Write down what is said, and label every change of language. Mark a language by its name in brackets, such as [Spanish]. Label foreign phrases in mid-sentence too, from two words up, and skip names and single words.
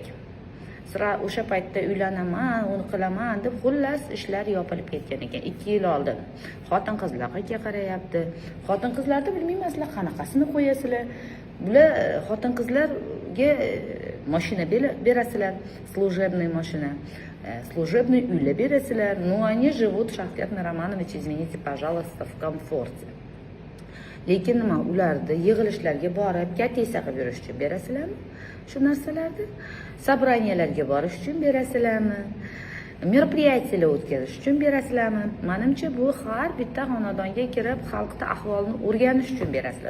[Uzbek] Sira o'sha paytda uylanaman, uni qilaman deb xullas ishlar yopilib ketgan ekan 2 yil oldin. Xotin-qizlar qayerga qarayapti? Xotin-qizlarni bilmaysizlar, qanaqasini qo'yasizlar. Bular xotin-qizlarga mashina berasizlar, служебный mashina, служебный uylar berasizlar. [Russian] Ну, они живут, Shavkat Miromonovich, извините, пожалуйста, в комфорте. [Uzbek] Lekin nima, ularni yig'ilishlarga borib, katesa qilib yurish uchun berasizlarmi? Shu narsalarni sobraniyalarga borish uchun berasizlarmi? Мероприятиялар o'tkazish uchun berasizlarmi? Menimcha bu har bitta xonadonga kirib xalqda ahvolni o'rganish uchun berasizlar.